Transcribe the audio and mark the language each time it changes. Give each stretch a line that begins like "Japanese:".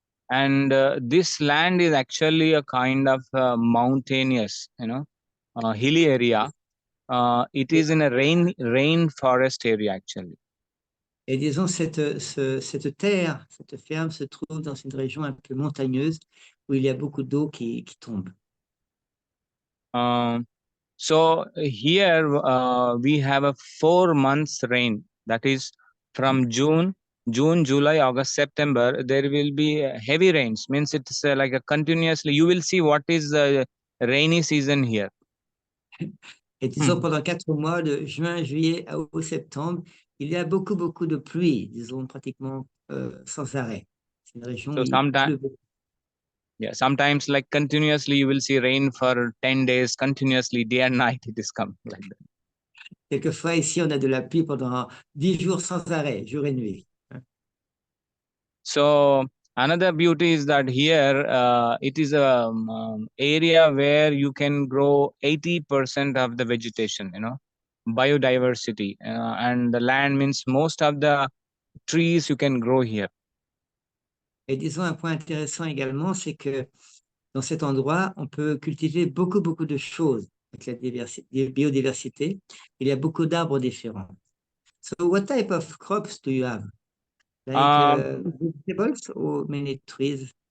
English: And this land is actually a kind of mountainous, hilly area. It is in a rain forest area actually.
French: Et disons, cette terre, cette ferme se trouve dans une région un peu montagneuse où il y a beaucoup d'eau qui tombe.
English: So here we have a 4 months rain, that is from June, July, August, September. There will be heavy rains, means it's like a continuously, you will see what is the rainy season here.
French: Et disons, pendant 4 mois, de juin, juillet à septembre, il y a beaucoup de pluie, disons pratiquement sans arrêt. C'est une région
English: So
French: où il pleut beaucoup.
English: Yeah, sometimes like continuously you will see rain for 10 days, continuously day and night it is coming like that.
French: Quelquefois, ici, on a de la pluie pendant 10 jours sans arrêt, jour et nuit.
English: So another beauty is that here it is a area where you can grow 80% of the vegetation, biodiversity, and the land means most of the trees you can grow here.
French: Et disons, un point intéressant également, c'est que dans cet endroit, on peut cultiver beaucoup de choses avec la biodiversité. Il y a beaucoup d'arbres différents.
English: So what type of crops do you have? Like vegetables or many trees?